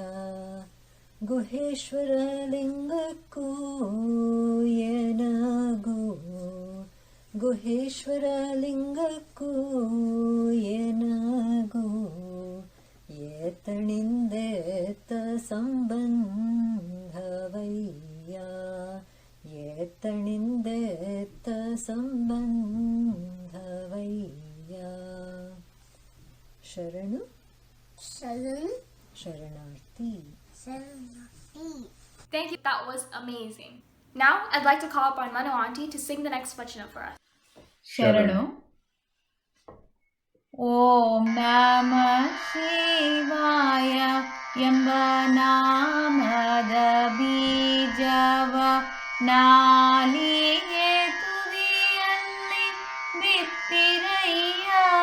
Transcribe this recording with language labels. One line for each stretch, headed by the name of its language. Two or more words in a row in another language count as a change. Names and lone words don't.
Kannada: ಗುಹೇಶ್ವರ ಲಿಂಗಕ್ಕೂ ಎನಗೂ, ಗುಹೇಶ್ವರ ಲಿಂಗಕ್ಕೂ ಎನಗೂ, ಎತ್ತಣಿಂದೆತ್ತ ಸಂಬಂಧವಯ್ಯ, ಎತ್ತಣಿಂದೆತ್ತ ಸಂಬಂಧವಯ್ಯ. ಶರಣು ಶರಣಾರ್ಥಿ.
English: Thank you. That was amazing. Now, I'd like to call upon Manu Auntie to sing the next Vachana for us.
Kannada: ಶರಣು.
Sanskrit: ಓಂ ನಮಃ ಶಿವಾಯ
Kannada: ಎಂಬ ನಾಮದ ಬೀಜವ ನಾಲಿಗೆ ತುದಿಯಲ್ಲಿ ಬಿತ್ತಿರಯ್ಯ.